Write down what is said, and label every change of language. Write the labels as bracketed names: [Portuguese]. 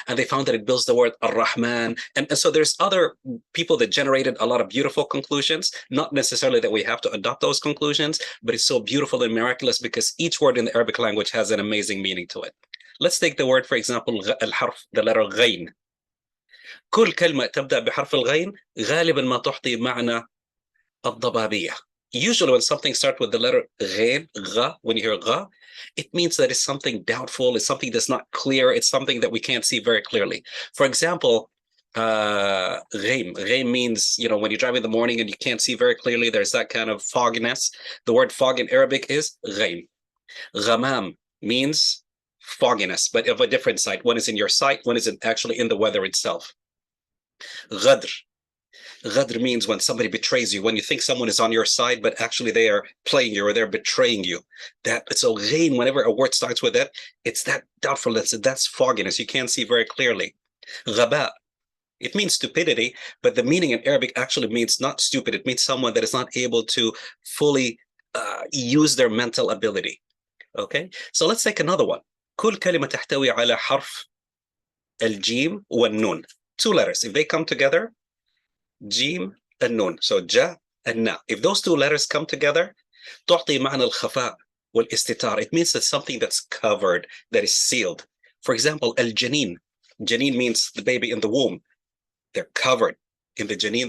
[English] And they found that it builds the word ar-Rahman. And so there's other people that generated a lot of beautiful conclusions, not necessarily that we have to adopt those conclusions, but it's so beautiful and miraculous because each word in the Arabic language has an amazing meaning to it. Let's take the word, for example, al-harf, the letter ghain. [Arabic] كل كلمة تبدأ بحرف الغين غالبا ما تعطي معنى الضبابية. [English] Usually when something starts with the letter غين, غا, when you hear غا, it means that it's something doubtful, it's something that's not clear, it's something that we can't see very clearly. For example, غيم. غيم means, when you drive in the morning and you can't see very clearly, there's that kind of fogginess. The word fog in Arabic is غيم. غمام means fogginess, but of a different sight. One is in your sight, one is actually in the weather itself. Ghadr. Ghadr means when somebody betrays you, when you think someone is on your side, but actually they are playing you or they're betraying you. So ghain, whenever a word starts with that, it's that doubtfulness, that's fogginess. You can't see very clearly. Ghaba. It means stupidity, but the meaning in Arabic actually means not stupid. It means someone that is not able to fully use their mental ability. Okay, so let's take another one. [Arabic] كل كلمة تحتوي على حرف الجيم والنون. [English] Two letters. If they come together, جيم and nun. So ja and na. If those two letters come together, [Arabic] تعطي معنى الخفاء والاستتار. [English] It means that something that's covered, that is sealed. For example, الجنين. Janeen means the baby in the womb. They're covered in the janeen.